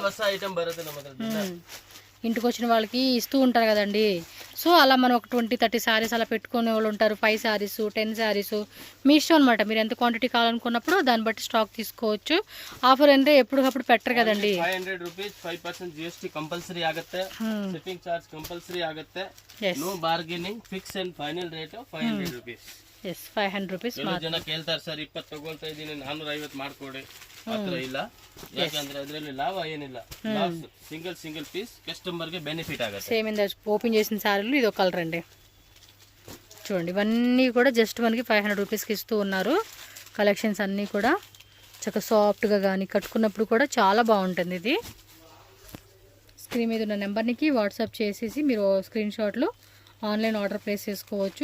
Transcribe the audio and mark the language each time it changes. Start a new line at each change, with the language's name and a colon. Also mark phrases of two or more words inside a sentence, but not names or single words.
Telugu: ఇంటికి వచ్చిన వాళ్ళకి ఇస్తూ ఉంటారు కదండి సో అలా మనం ఒక 20-30 శారీస్ అలా పెట్టుకునే వాళ్ళు ఉంటారు, 5 శారీస్ 10 శారీస్ మీ ఇష్టం అనమాట. మీరు ఎంత క్వాంటిటీ కావాలనుకున్నప్పుడు దాన్ని బట్టి స్టాక్ తీసుకోవచ్చు. ఆఫర్ అంటే ఎప్పటికప్పుడు పెట్టరు కదండి.
Kannada: 500 rupees 5% GST ಕಂಪಲ್ಸರಿ ಆಗುತ್ತೆ,
English: shipping charge
Kannada: ಕಂಪಲ್ಸರಿ ಆಗುತ್ತೆ,
English: no bargaining, fix and final rate
Kannada: 500 rupees. ಎಸ್ 500 rupees. ಕೆಲವು ಜನ ಕೇಳ್ತಾರೆ ಸರ್ 20 ತಗೊಳ್ತಾ ಇದ್ದೀನಿ 450 ಮಾಡ್ಕೊಡಿ, ಹತ್ರ ಇಲ್ಲ. ಯಾಕಂದ್ರೆ ಅದರಲ್ಲಿ ಲಾಭ ಏನಿಲ್ಲ,
English: single piece customer
Telugu: కి బెనిఫిట్ ఆಗುತ್ತೆ. సేమ్ ఇందా ఓపెన్ చేసిన శారీలు ఇది ఒక కలర్ అండి, చూడండి. ఇవన్నీ కూడా జస్ట్ మనకి 500 రూపీస్కి ఇస్తూ ఉన్నారు. కలెక్షన్స్ అన్నీ కూడా చక్కగా సాఫ్ట్గా కానీ కట్టుకున్నప్పుడు కూడా చాలా బాగుంటుంది. ఇది స్క్రీన్ మీద ఉన్న నెంబర్కి వాట్సాప్ చేసేసి మీరు
English: screenshots online order place
Telugu: చేసుకోవచ్చు.